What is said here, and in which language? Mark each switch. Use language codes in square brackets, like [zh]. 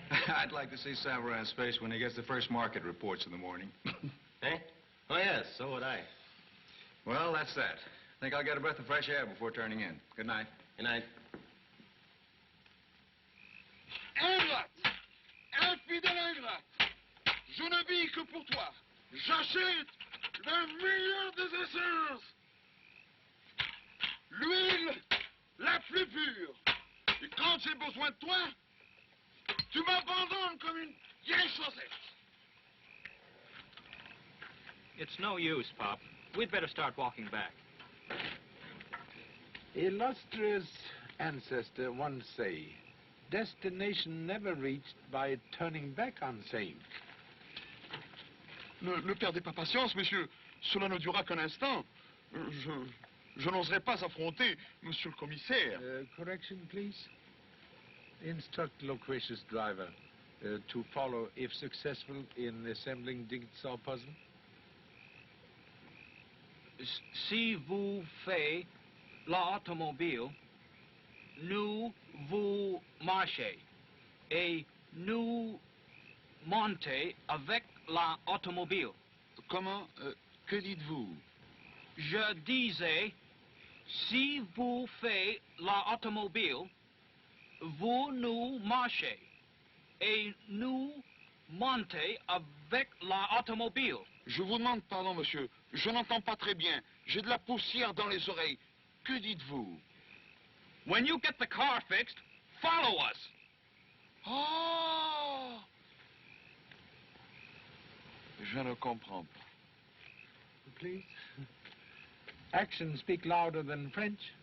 [en] I'd like to see Savarin's face when he gets the first market reports in the morning. Eh? Oh, yes, so would I. Well, that's that. I think I'll get a breath of fresh air before turning in. Good night. Good night. [fr] Ingrate, infidèle ingrate, je ne vis que pour toi. J'achète le meilleur des essences, l'huile la plus pure. Et quand j'ai besoin de toi, tu m'abandonnes comme une vieille chaussette. [en] It's no use, Pop. We'd better start walking back. Illustrious ancestor once say, destination never reached by turning back on same. [fr] Ne perdez pas patience, monsieur. Cela ne durera qu'un instant. Je n'oserais pas affronter monsieur le commissaire. [en] Correction, please. Instruct loquacious driver to follow if successful in assembling jigsaw puzzle. [fr] Si vous faites l'automobile, nous vous marchez et nous montez avec l'automobile. Comment? Que dites-vous? Je disais, si vous faites l'automobile, vous nous marchez et nous montez avec l'automobile. Je vous demande pardon, monsieur. Je n'entends pas très bien. J'ai de la poussière dans les oreilles. Que dites-vous? [en] When you get the car fixed, follow us. Oh! [fr] Je ne comprends pas. [en] Please. Actions speak louder than French.